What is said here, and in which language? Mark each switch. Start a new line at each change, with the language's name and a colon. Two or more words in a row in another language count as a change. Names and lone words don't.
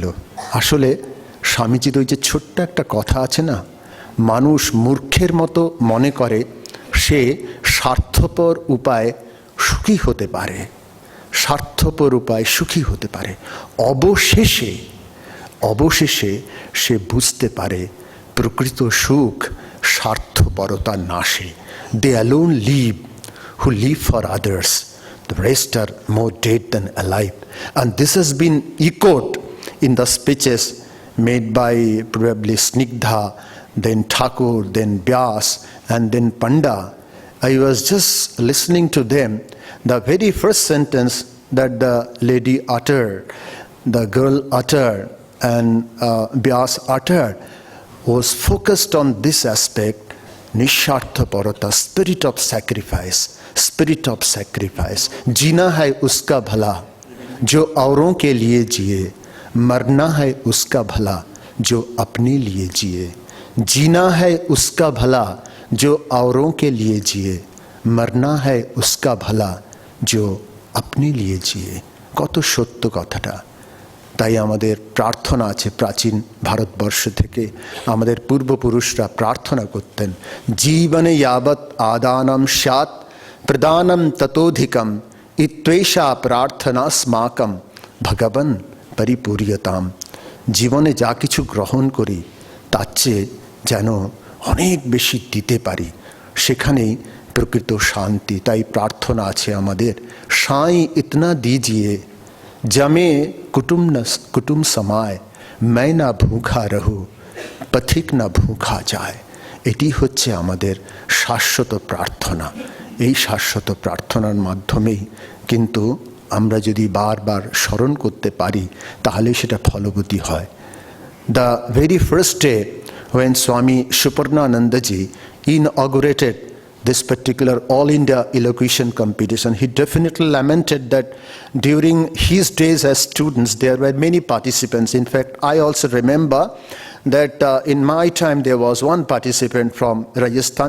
Bangla: আসলে স্বামীজির ওই যে ছোট্ট একটা কথা আছে না, মানুষ মূর্খের মতো মনে করে সে স্বার্থপর উপায়ে সুখী হতে পারে, স্বার্থপর উপায়ে সুখী হতে পারে। অবশেষে অবশেষে সে বুঝতে পারে প্রকৃত সুখ স্বার্থপরতার নাশে।
English: they alone live who live for others, the rest are more dead than alive. And this has been echoed in the speeches made by probably Snigdha, then Thakur, then Vyas, and then Panda. I was just listening to them. The very first sentence that the lady uttered, the girl uttered, and Vyas uttered was focused on this aspect, निस्वार्थपरता, spirit of sacrifice, spirit of sacrifice.
Hindi: जीना है उसका भला जो औरों के लिए जिए, मरना है उसका भला जो अपने लिए जिए। जीना है उसका भला जो औरों के लिए जिए, मरना है उसका भला जो अपने लिए जिए।
Bangla: কত সত্য কথাটা। তাই আমাদের প্রার্থনা আছে, প্রাচীন ভারতবর্ষ থেকে আমাদের পূর্বপুরুষরা প্রার্থনা করতেন, জীবনে
Sanskrit: यावत् आदानं स्यात् प्रदानम ततोधिकम इत्वेषा प्रार्थना स्माकम भगवन् परिपूर्यताम।
Bangla: জীবনে যা কিছু গ্রহণ করি তার চেয়ে যেন অনেক বেশি দিতে পারি, সেখানেই প্রকৃত শান্তি। তাই প্রার্থনা আছে আমাদের,
Hindi: साईं इतना दीजिए जा में कुटुम समाय मैं ना भूखा रहूं पथिक ना भूखा जाय।
Bangla: এটি হচ্ছে আমাদের শাশ্বত প্রার্থনা। এই শাশ্বত প্রার্থনার মাধ্যমেই কিন্তু আমরা যদি বারবার স্মরণ করতে পারি তাহলে সেটা ফলবতী হয়।
English: the very first day when Swami Suparnanandaji inaugurated this particular All India Elocution competition, he definitely lamented that during his days as students there were many participants. In fact, I also remember that in my time there was one participant from Rajasthan.